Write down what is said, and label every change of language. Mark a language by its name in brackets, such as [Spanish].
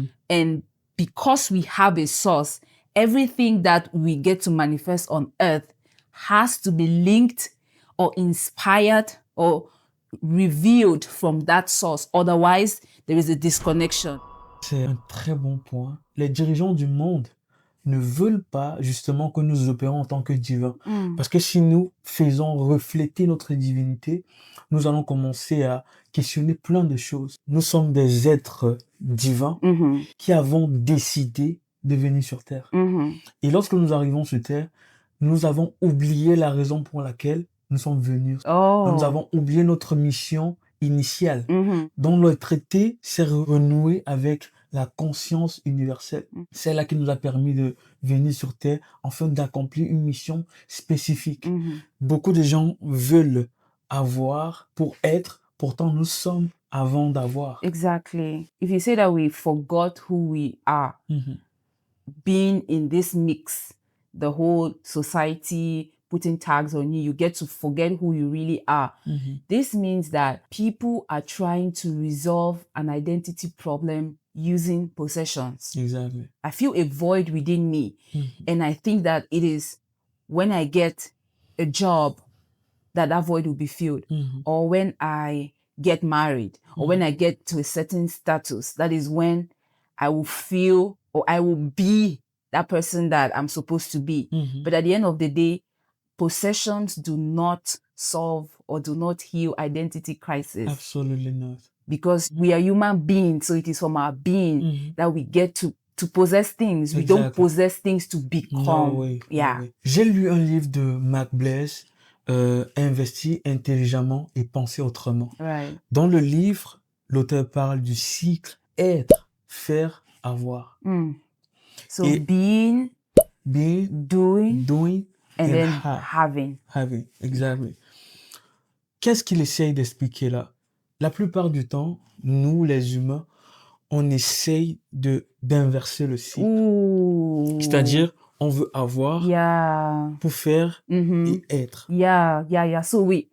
[English] And because we have a source, everything that we get to manifest on earth has to be linked or inspired or revealed from that source. Otherwise, there is a disconnection. [French] C'est un très bon point. Les dirigeants du monde ne veulent pas justement que nous opérons en tant que divins. Parce que si nous faisons refléter notre divinité, nous allons commencer à questionner plein de choses. Nous sommes des êtres divins qui avons décidé de venir sur Terre. Et lorsque nous arrivons sur Terre, nous avons oublié la raison pour laquelle nous sommes venus. Nous avons oublié notre mission initiale. Donc le traité s'est renoué avec la conscience universelle. C'est là qui nous a permis de venir sur Terre afin d'accomplir une mission spécifique. Beaucoup de gens veulent avoir pour être, pourtant nous sommes avant d'avoir. [English] Exactly. If you say that we forgot who we are, being in this mix, the whole society putting tags on you, you get to forget who you really are. This means that people are trying to resolve an identity problem using possessions. Exactly. I feel a void within me. And I think that it is when I get a job that void will be filled. Or when I get married, or when I get to a certain status, that is when I will feel or I will be that person that I'm supposed to be. But at the end of the day, possessions do not solve or do not heal identity crisis. Absolutely not. Because we are human beings, so it is from our being that we get to possess things. We don't possess things to become. No way. [French] J'ai lu un livre de Mac Blaise, Investir intelligemment et penser autrement. Dans le livre, l'auteur parle du cycle être, faire, avoir. [English] So being, doing, and then having. Exactly. [French] Qu'est-ce qu'il essaye d'expliquer là? la plupart du temps, nous, les humains, on essaye d'inverser le cycle. Ooh. C'est-à-dire, on veut avoir Yeah. pour faire Mm-hmm. et être. [English] Yeah. So